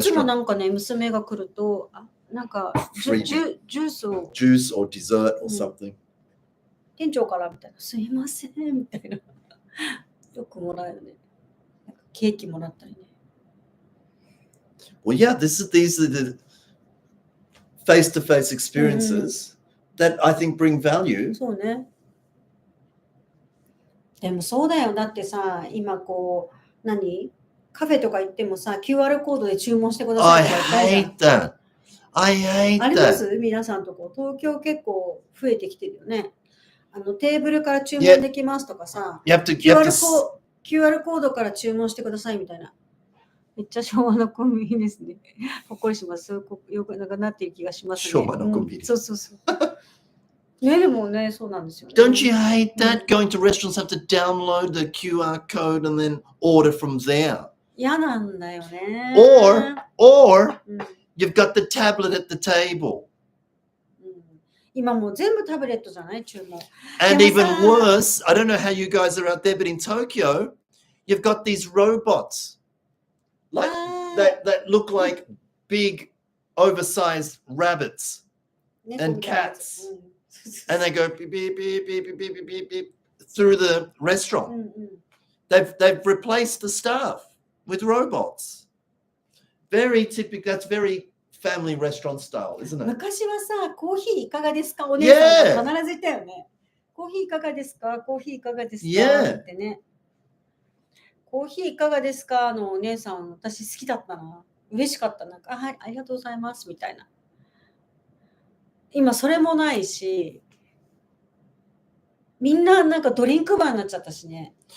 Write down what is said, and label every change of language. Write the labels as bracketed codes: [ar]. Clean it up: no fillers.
[ja] いつもなんかね、娘が来ると、なんかジュースを。 [en] Juice or dessert or something. [ja] 店長からみたいな、すいませんみたいな。よくもらうよね。なんかケーキもらったりね。 [en] Well, yeah, these are the face-to-face experiences that I think bring value. [ja] そうね。でもそうだよ。だってさ、今カフェとか行ってもさ、QR コードで注文してくださいとか言ったじゃん。 [en] I hate that. [ja] あります皆さんとこ。東京結構増えてきてるよね。テーブルから注文できますとかさ、QR コードから注文してくださいみたいな。めっちゃ昭和のコンビニですね。ほっこりします。よくなっている気がしますね。昭和のコンビニ。そう。ね、でもね、そうなんですよね。 [en] Don't you hate that? Going to restaurants have to download the QR code and then order from there. [ja] 嫌なんだよね。 [en] Or you've got the tablet at the table. [ja] 今もう全部タブレットじゃない注文。 [en] And [ja] でも [en] even [ja] さ、 [en] worse, I don't know how you guys are out there, but in Tokyo, you've got these robots like あー that look like big, oversized rabbits, [ja] 猫 [en] and [ja] みたいなやつ。 [en] cats. and they go beep, beep, beep, beep, beep, beep, beep, beep through the う restaurant. んうん They've replaced the staff with robots. Very typical. That's very family restaurant style, isn't it? [ja] 昔はさ、コーヒーいかがですかお姉さんが必ず言ったよね。コーヒーいかがですかコーヒーいかがですか [en] Yeah. [ja] ってね。コーヒーいかがですかのお姉さん、私好きだったな。嬉しかったな。あ、はい、ありがとうございますみたいな。今それもないし、みんななんかドリンクバーになっちゃったしね。